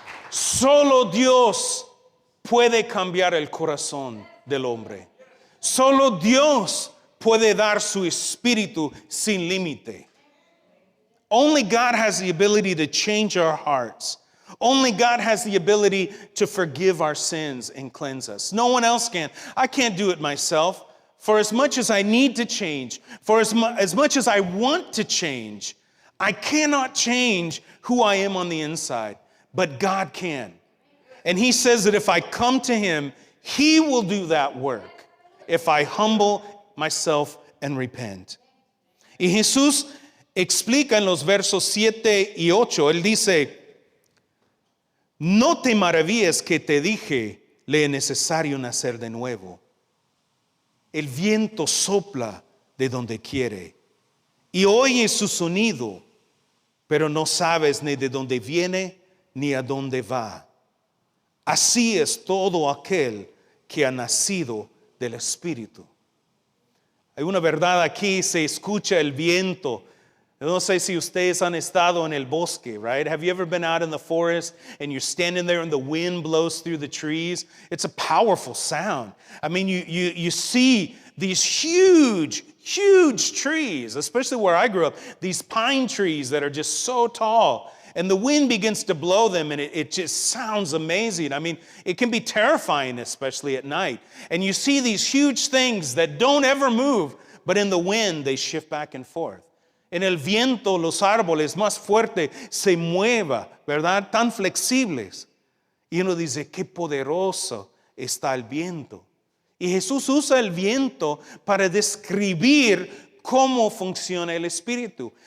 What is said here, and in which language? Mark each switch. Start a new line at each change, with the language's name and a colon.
Spanish: Solo Dios puede cambiar el corazón del hombre. Solo Dios puede dar su espíritu sin límite.
English: Only God has the ability to change our hearts. Only God has the ability to forgive our sins and cleanse us. No one else can. I can't do it myself. For as much as I need to change, for as much as I want to change, I cannot change who I am on the inside. But God can. And He says that if I come to Him, He will do that work. If I humble myself and repent.
Spanish: Y Jesús explica en los versos 7 y 8, Él dice, no te maravilles que te dije, le es necesario nacer de nuevo. El viento sopla de donde quiere y oyes su sonido, pero no sabes ni de dónde viene ni a dónde va. Así es todo aquel que ha nacido del Espíritu. Hay una verdad aquí, se escucha el viento. No sé si ustedes han estado en el bosque, right?
English: Have you ever been out in the forest and you're standing there and the wind blows through the trees? It's a powerful sound. I mean, you see these huge trees, especially where I grew up, these pine trees that are just so tall. And the wind begins to blow them and it just sounds amazing. I mean, it can be terrifying, especially at night. And you see these huge things that don't ever move, but in the wind, they shift back and forth.
Spanish: En el viento, los árboles más fuertes se muevan, ¿verdad? Tan flexibles. Y uno dice, qué poderoso está el viento. Y Jesús usa el viento para describir cómo funciona el Espíritu.